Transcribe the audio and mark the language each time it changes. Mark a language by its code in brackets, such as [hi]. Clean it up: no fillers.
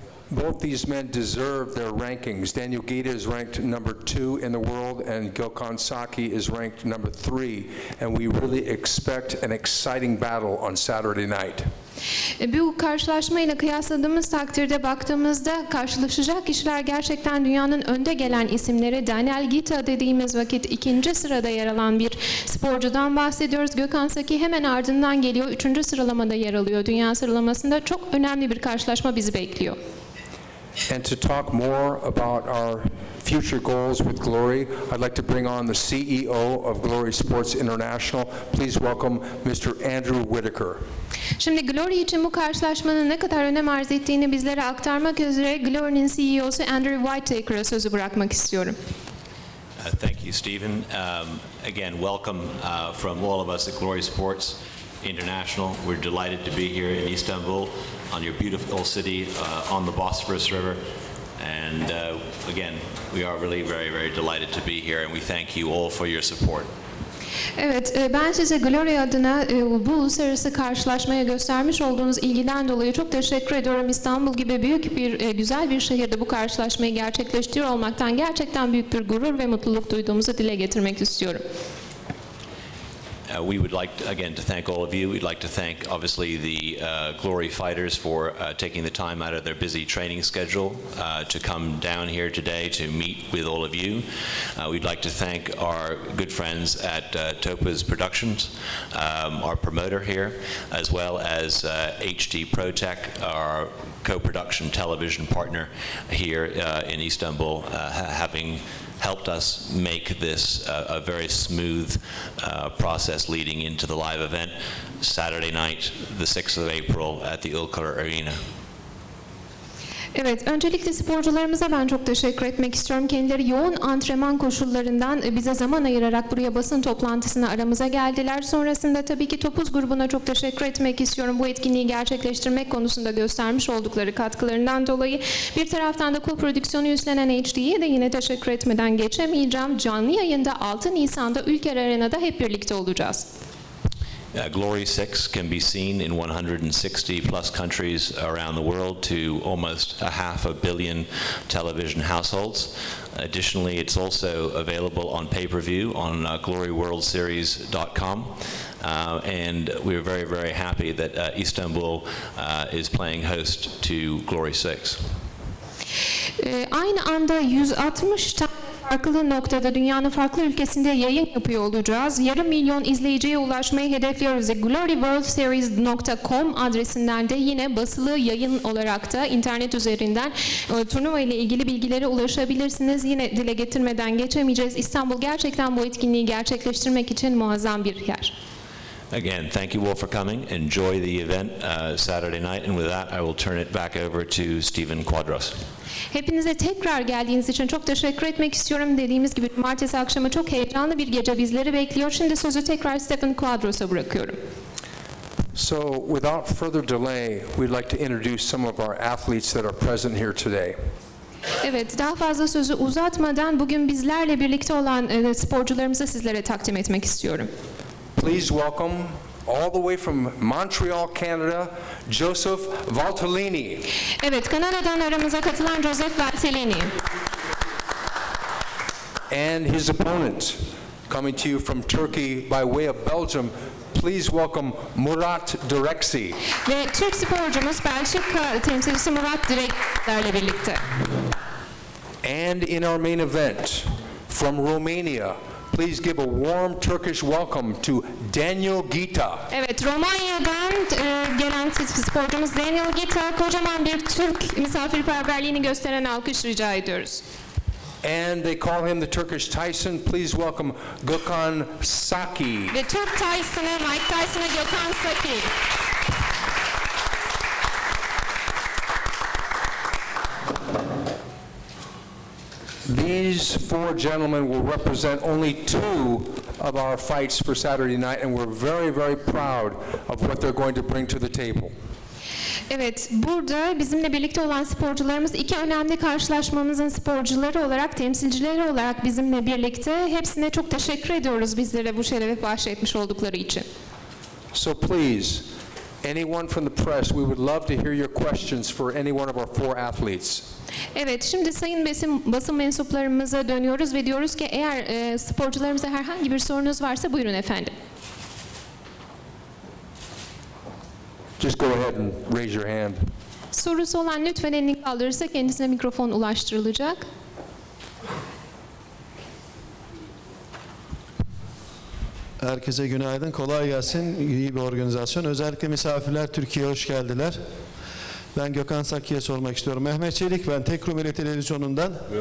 [en] Both these men deserve their rankings. Daniel Gita is ranked number 2 in the world, and Gökhan Saki is ranked number 3. And we really expect an exciting battle on Saturday night. [tr] Bu karşılaşmayla kıyasladığımız takdirde baktığımızda karşılaşacak kişiler gerçekten dünyanın önde gelen isimleri. Daniel Gita dediğimiz vakit 2. sırada yer alan bir sporcudan bahsediyoruz. Gökhan Saki hemen ardından geliyor. 3. sıralamada yer alıyor. Dünya sıralamasında çok önemli bir karşılaşma bizi bekliyor. [en] And to talk more about our future goals with Glory, I'd like to bring on the CEO of Glory Sports International. Please welcome Mr. Andrew Whitaker. [tr] Şimdi Glory için bu karşılaşmanın ne kadar önem arz ettiğini bizlere aktarmak üzere Glory'nin CEO'su Andrew Whitaker'a sözü bırakmak istiyorum. [en] Thank you, Stephen. Again, welcome from all of us at Glory Sports International. We're delighted to be here in Istanbul, on your beautiful city, on the Bosphorus River. And again, we are really very, very delighted to be here, and we thank you all for your support. [tr] Evet, ben size Glory adına bu uluslararası karşılaşmaya göstermiş olduğunuz ilgiden dolayı çok teşekkür ediyorum. İstanbul gibi büyük bir, güzel bir şehirde bu karşılaşmayı gerçekleştiriyor olmaktan gerçekten büyük bir gurur ve mutluluk duyduğumuzu dile getirmek istiyorum. [en] We would like, again, to thank all of you. We'd like to thank, obviously, the Glory fighters for taking the time out of their busy training schedule to come down here today to meet with all of you. We'd like to thank our good friends at Topaz Productions, our promoter here, as well as HD ProTech, our co-production television partner here in Istanbul, having helped us make this a very smooth process leading into the live event Saturday night, the 6th of April at the Ülker Arena. [tr] Evet, öncelikle sporcularımıza ben çok teşekkür etmek istiyorum. Kendileri yoğun antrenman koşullarından bize zaman ayırarak buraya basın toplantısına aramıza geldiler. Sonrasında tabii ki Topuz grubuna çok teşekkür etmek istiyorum. Bu etkinliği gerçekleştirmek konusunda göstermiş oldukları katkılarından dolayı. Bir taraftan da koprodüksiyonu üstlenen HD'ye de yine teşekkür etmeden geçemeyeceğim. Canlı yayında 6 Nisan'da Ülker Arena'da hep birlikte olacağız. [en] Glory 6 can be seen in 160 plus countries around the world to almost a half a billion television households. Additionally, it's also available on pay-per-view on gloryworldseries.com. And we're very, very happy that Istanbul is playing host to Glory 6. [tr] Aynı anda 160 tane farklı noktada dünyanın farklı ülkesinde yayın yapıyor olacağız. Yarım milyon izleyiciye ulaşmayı hedefliyoruz. gloryworldseries.com adresinden de yine basılı yayın olarak da internet üzerinden turnuva ile ilgili bilgilere ulaşabilirsiniz. Yine dile getirmeden geçemeyeceğiz. İstanbul gerçekten bu etkinliği gerçekleştirmek için muazzam bir yer. [en] Again, thank you all for coming. Enjoy the event Saturday night. And with that, I will turn it back over to Stephen Quadros. [tr] Hepinize tekrar geldiğiniz için çok teşekkür etmek istiyorum. Dediğimiz gibi cumartesi akşamı çok heyecanlı bir gece bizleri bekliyor. Şimdi sözü tekrar Stephen Quadros'a bırakıyorum. [en] So, without further delay, we'd like to introduce some of our athletes that are present here today. [tr] Evet, daha fazla sözü uzatmadan bugün bizlerle birlikte olan sporcularımızı sizlere takdim etmek istiyorum. [en] Please welcome, all the way from Montreal, Canada, Joseph Valtellini. [tr] Evet, Kanada'dan aramıza katılan Joseph Valtellini. [en] And his opponent, coming to you from Turkey by way of Belgium, please welcome Murat Direkci. [tr] Ve Türk sporcumuz Belçika temsilcisi Murat Direkci'lerle birlikte. [en] And in our main event, from Romania, please give a warm Turkish welcome to Daniel Gita. [tr] Evet, Romanya'dan gelen sporcumuz Daniel Gita, kocaman bir Türk misafirperverliğini gösteren alkış rica ediyoruz. [en] And they call him the Turkish Tyson. Please welcome Gökhan Saki. [tr] Ve Türk Tyson'ı, Mike Tyson'ı Gökhan Saki. [en] These four gentlemen will represent only two of our fights for Saturday night, and we're very, very proud of what they're going to bring to the table. [tr] Evet, burada bizimle birlikte olan sporcularımız iki önemli karşılaşmamızın sporcuları olarak, temsilcileri olarak bizimle birlikte. Hepsine çok teşekkür ediyoruz bizlere bu şerefi bahşetmiş oldukları için. [en] So please, anyone from the press, we would love to hear your questions for any one of our four athletes. [tr] Evet, şimdi sayın basın mensuplarımıza dönüyoruz ve diyoruz ki eğer sporcularımıza herhangi bir sorunuz varsa buyurun efendim. [en] Just go ahead and raise your hand. [tr] Sorusu olan lütfen elini kaldırırsa kendisine mikrofon ulaştırılacak. Herkese günaydın, kolay gelsin. İyi bir organizasyon. Özellikle misafirler Türkiye'ye hoş geldiler. Ben Gökhan Saki'ye sormak istiyorum. Mehmet Çelik ben, Tek Rumeli Televizyonu'ndan.